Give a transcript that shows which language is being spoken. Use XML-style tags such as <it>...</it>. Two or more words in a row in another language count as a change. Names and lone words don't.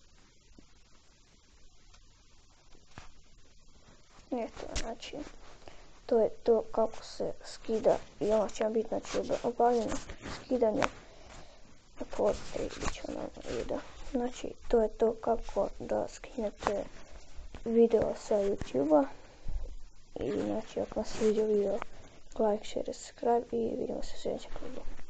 <bs>Eto, znači, to je to kako se skida i ono će vam biti, znači, obavljeno skidanje. Otvorite i bit će nam video. Znači, to je to kako da skinete video sa YouTube-a. I znači, ako vam se sviđa video,</bs> <en>like, share, subscribe</en> <bs>i vidimo se u sljedećem klipu.</bs>